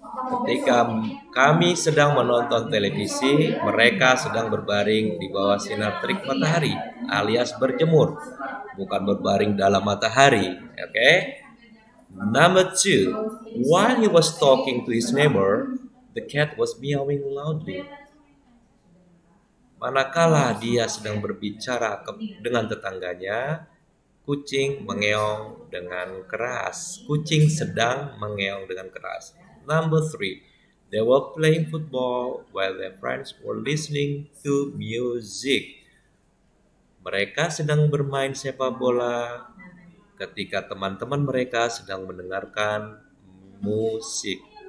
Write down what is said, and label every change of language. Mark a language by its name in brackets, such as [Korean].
[Indonesian] Ketika kami sedang menonton televisi, mereka sedang berbaring di bawah sinar terik matahari, alias berjemur, bukan berbaring dalam matahari. Okay? [English] Number 2, while he was talking to his neighbor, the cat was meowing loudly. [Indonesian] Manakala dia sedang berbicara dengan tetangganya, kucing mengeong dengan keras. Kucing sedang mengeong dengan keras. [English] Number 3, they were playing football while their friends were listening to music. [Indonesian] Mereka sedang bermain sepak bola ketika teman-teman mereka sedang mendengarkan musik.